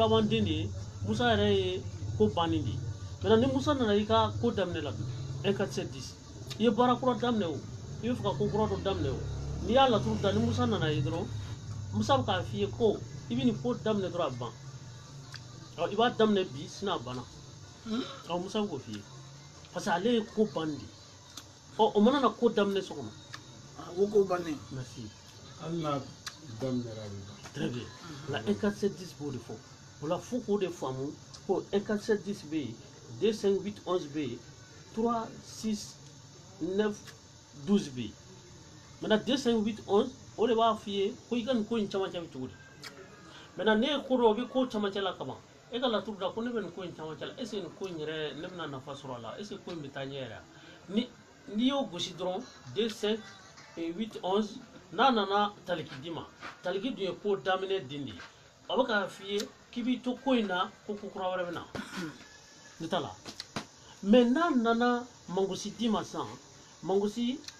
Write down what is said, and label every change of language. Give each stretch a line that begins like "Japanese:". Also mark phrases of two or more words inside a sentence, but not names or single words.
Bambara: laban den de ye Musa yɛrɛ ye ko bannen de ye maintenant ni Musa nana i ka ko daminɛ la dun 1410 i ye baara kura daminɛ o i bɛ fɛ ka ko kura dɔ daminɛ o n'i y'a laturu da ni Musa nana ye dɔrɔn Musa bɛ k'a f'i ye ko i bɛ nin ko daminɛ dɔrɔn a ban i b'a daminɛ bi sinon a banna Musa bɛ k'o f'i ye parce que ale ye ko ban de o mana na ko daminɛ so kɔnɔ o ko bannen merci hali n'a daminɛra a bɛ ban très bien la 1410 b'o de fɔ o la fo k'o de faamu ko 1410 bɛ yen 25811 bɛ yen 36912 bɛ yen maintenant 25811 o de b'a f'i ye ko i ka nin ko in camancɛ bɛ cogo di maintenant ne ye ko dɔ o bɛ ko camancɛ la kaban e ka laturu da ko ne bɛ nin ko in camancɛ la
French: est ce que
Bambara: nin ko in yɛrɛ ne bɛna nafa sɔrɔ a la
French: est ce que
Bambara: ko in bɛ taa ɲɛ yɛrɛ n'i y'o gosi dɔrɔn 25811 n'a nana taliki d'i ma taliki dun ye ko daminɛ den de ye a bɛ k'a f'i ye k'i b'i to ko in na ko ko kura wɛrɛ bɛ na ne t'a la mais n'a nana mangosi d'i ma sisan mangosi ale